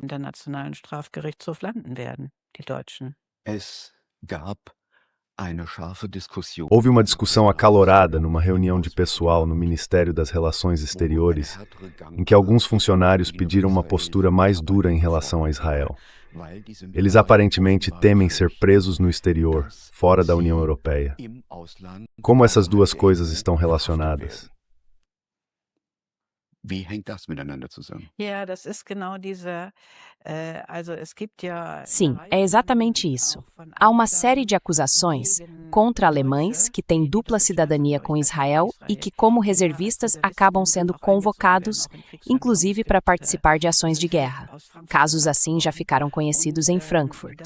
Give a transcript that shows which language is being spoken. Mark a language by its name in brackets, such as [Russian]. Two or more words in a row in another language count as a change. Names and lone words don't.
[Portuguese] Houve uma discussão acalorada numa reunião de pessoal no Ministério das Relações Exteriores, em que alguns funcionários pediram uma postura mais dura em relação a Israel. Eles aparentemente temem ser presos no exterior, fora da União Europeia. Como essas duas coisas estão relacionadas? [German] Wie hängt das miteinander zusammen? Ja, das ist genau dieser, also es gibt ja. [Portuguese] Sim, é exatamente isso. Há uma série de acusações contra alemães que têm dupla cidadania com Israel e que, como reservistas, acabam sendo convocados, inclusive para participar de ações de guerra. Casos assim já ficaram conhecidos em Frankfurt.